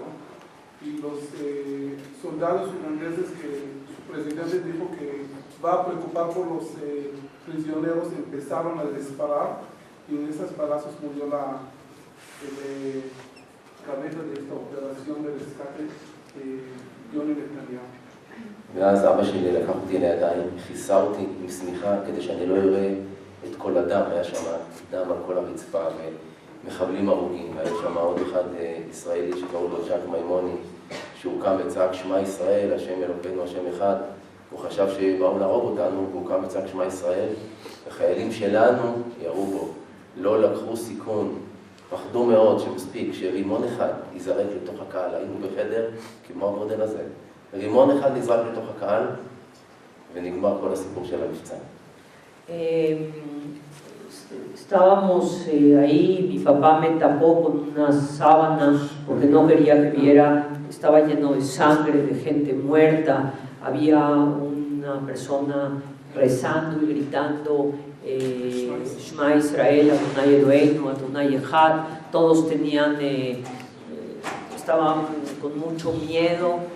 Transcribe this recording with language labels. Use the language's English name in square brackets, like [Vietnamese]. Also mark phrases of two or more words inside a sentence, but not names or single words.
[Spanish] Y los soldados ugandeses que su presidente dijo que va a preocupar por los prisioneros empezaron a disparar. Y en esos balazos murió la cabeza de esta operación de rescate. [Hebrew] יוני נתניהו. ואז אבא שלי לקח אותי לידיים, כיסה אותי עם שמיכה כדי שאני לא אראה את כל הדם, היה שם דם על כל הרצפה ומחבלים הרוגים, היה שם עוד אחד ישראלי שקראו לו ז'ק מימוני, שהוא קם וצעק שמע ישראל, השם אלוקינו, השם אחד, הוא חשב שבאו להרוג אותנו, והוא קם וצעק שמע ישראל, החיילים שלנו ירו בו, לא לקחו סיכון, פחדו מאוד שמספיק שרימון אחד ייזרק לתוך הקהל, היינו בחדר כמו המודל הזה, רימון אחד נזרק לתוך הקהל ונגמר כל הסיפור של המבצע. [Spanish] Estábamos ahí, mi papá me tapó con una sábana porque no quería que viera, estaba lleno de sangre, de gente muerta, había una persona rezando y gritando [Hebrew] שמע ישראל, אדוני אלוהינו, אדוני אחד, [Spanish] todos estaban con mucho miedo